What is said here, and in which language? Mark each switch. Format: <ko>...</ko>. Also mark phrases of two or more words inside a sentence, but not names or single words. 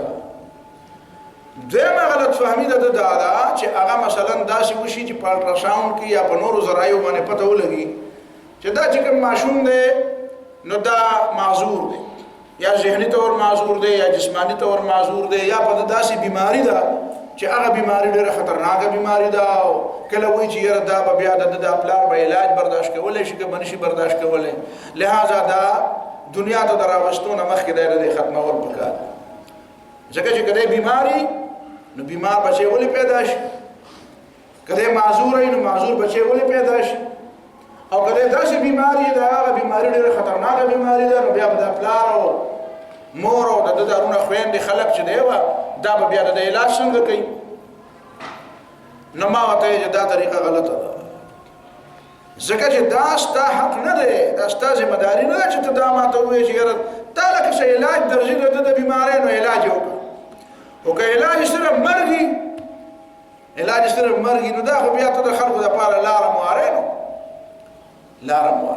<ps>دویمه غلط فهمي ده دا چې هغه مثلا داسې وشي چې په الټراساونډ کې یا په نورو ذرایعو باندې پته ولګي چې دا چې کوم ماشوم دی نو دا معذور دی یا ذهني طور معذور دی یا جسماني طور معذور دی یا په داسې بیماری ده چې هغه بیماری ډېره خطرناکه بیماری ده او کله وایي چې یاره دا به بیا د پلار به علاج برداشت کولی شي که به نشي برداشت کولی. لہذا دا دنیا ته د راوستو نه مخکې دی د دې ختمول پکار ځکه چې که دی بیماري نو بیمار بچه ولی پیدا شي، کله معذور ای نو معذور بچه ولی پیدا شي او کله داسې بیماری ده هغه بیماری ډېره خطرناکه بیماری ده نو بیا به د پلار او مور او د دارونه خویندې خلک چې دی دا به بیا د علاج څنګه کوي. نو ما ورته چې دا طریقه غلطه ده ځکه چې دا ستا حق نه دی، دا ستا ذمهداري نه ده چې ته دا ماته ووایې چې یاره تا لکه څه علاج درځي د بیماری نو علاج یې وکړه او که علاج صرف مرګي نو دا خو بیا ته د خلکو دپاره لاره مواره نو لاره مواره.</ps>